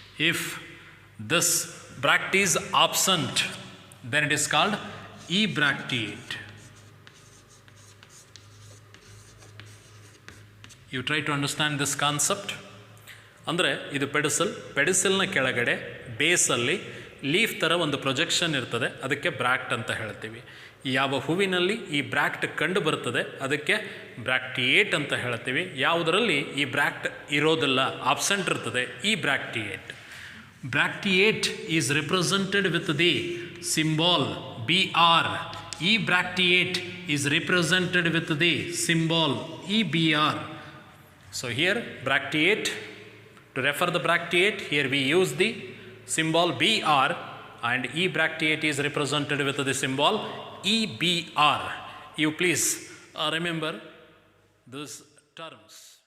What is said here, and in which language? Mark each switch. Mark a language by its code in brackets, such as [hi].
[en] If this bract is absent, then it is called ebracteate. You try to understand this concept. [kn] ಅಂದರೆ ಇದು ಪೆಡಿಸಲ್ನ ಕೆಳಗಡೆ ಬೇಸಲ್ಲಿ leaf ಥರ ಒಂದು projection ಇರ್ತದೆ, ಅದಕ್ಕೆ ಬ್ರಾಕ್ಟ್ ಅಂತ ಹೇಳ್ತೀವಿ. ಯಾವ ಹೂವಿನಲ್ಲಿ ಈ ಬ್ರಾಕ್ಟ್ ಕಂಡು ಬರ್ತದೆ ಅದಕ್ಕೆ ಬ್ರಾಕ್ಟಿಯೇಟ್ ಅಂತ ಹೇಳ್ತೀವಿ. ಯಾವುದರಲ್ಲಿ ಈ ಬ್ರಾಕ್ಟ್ ಇರೋದಿಲ್ಲ, ಆಬ್ಸೆಂಟ್ ಇರ್ತದೆ, ಈ ಬ್ರಾಕ್ಟಿಯೇಟ್. [en] Bracteate is represented with the symbol BR. ಈ bracteate is represented with the symbol EBR. So here bracteate, to refer the bracteate, here we use the symbol BR, and ebracteate is represented with the symbol EBR. You please remember these terms.